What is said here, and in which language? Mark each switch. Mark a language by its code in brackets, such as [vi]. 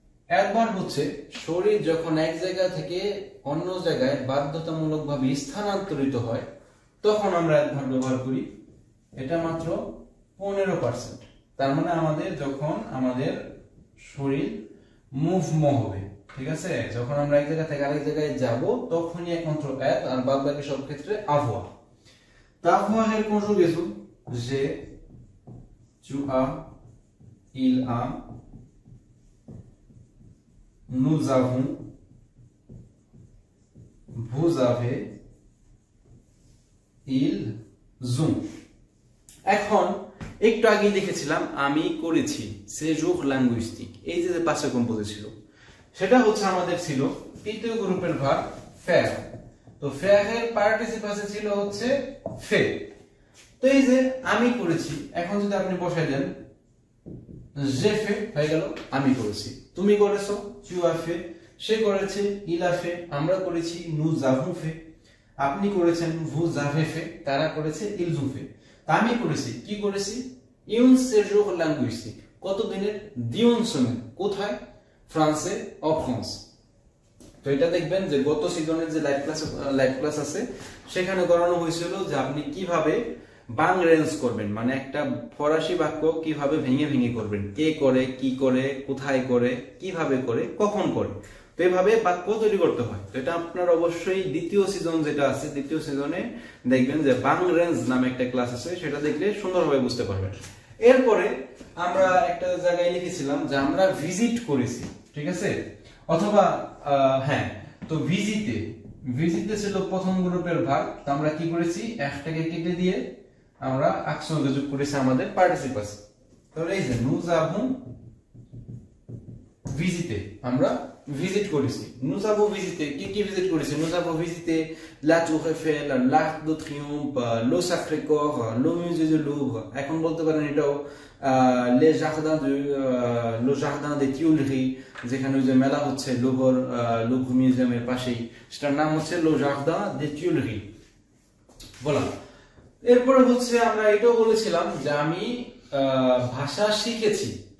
[bn] être verb হচ্ছে শরীর যখন এক জায়গা থেকে অন্য জায়গায় বাধ্যতামূলকভাবে স্থানান্তরিত হয় তখন আমরা être ভার্ব ব্যবহার করি। এটা মাত্র 15%। তার মানে আমাদের যখন আমাদের শরীর মুভমেন্ট হবে, ঠিক আছে, যখন আমরা এক জায়গা থেকে আরেক জায়গায় যাব তখনই একমাত্র être, আর বাদ বাকি সব ক্ষেত্রে avoir। [fr] D'avoir est conjugaison j'ai, tu as, il a, nous avons, vous avez, ils ont। [bn] এখন একটু আগে দেখেছিলাম আমি করেছি séjour linguistique, এই যে পাঁচটা কম্পোজ ছিল সেটা হচ্ছে আমাদের ছিল তৃতীয় গ্রুপের ভার্ব faire। তো faire এর পার্টিসিপাসে ছিল হচ্ছে fait। তো এই যে আমি করেছি, এখন যদি আপনি বসাই দেন [fr] j'ai fait, [bn] হয়ে গেল আমি করেছি। তুমি করেছো [fr] tu as fait, [bn] সে করেছে [fr] il a fait, [bn] আমরা করেছি [fr] nous avons fait, [bn] আপনি করেছেন [fr] vous avez fait, [bn] তারা করেছে [fr] ils ont fait। [bn] তা আমি করেছি, কি করেছি, [fr] un séjour linguistique, [bn] কত দিনের, [fr] d'une semaine, [bn] কোথায়, ফ্রান্সে, [fr] en France। [bn] তো এটা দেখবেন যে গত সিজনের যে লাইভ ক্লাস আছে সেখানে করানো হয়েছিল যে আপনি কিভাবে বাং রেঞ্জ করবেন, মানে একটা ফরাসি বাক্য কিভাবে ভেঙে ভেঙে করবেন, কে করে, কি করে, কোথায় করে, কিভাবে করে, কখন করে, তো এইভাবে বাক্য তৈরি করতে হয়। তো এটা আপনার অবশ্যই দ্বিতীয় সিজন যেটা আছে, দ্বিতীয় সিজনে দেখবেন যে বাং রেঞ্জ নামে একটা ক্লাস আছে, সেটা দেখলে সুন্দরভাবে বুঝতে পারবেন। এরপরে আমরা একটা জায়গায় লিখেছিলাম যে আমরা ভিজিট করেছি, ঠিক আছে, অথবা হ্যাঁ, তো ভিজিটে ছিল প্রথম গ্রুপের ভাগ। তো আমরা কি করেছি, একটাকে কেটে দিয়ে আমরা আকশন যোগ করেছি আমাদের পার্টিসিপাস। তাহলে এই যে [fr] nous avons visité, [bn] আমরা ভিজিট করেছি। [fr] nous avons visité, [bn] কি ভিজিট করেছি, [fr] nous avons visité la Tour Eiffel, l'Arc de Triomphe, le Sacré-Cœur, le musée du Louvre। [bn] এখন বলতে পারেন এটাও le jardin des Tuileries, যেখানে ওই যে মেলা হচ্ছে লুভর মিউজিয়ামের পাশেই, সেটার নাম হচ্ছে le jardin des Tuileries। বলা। এরপরে হচ্ছে আমরা এটাও বলেছিলাম যে আমি ভাষা শিখেছি।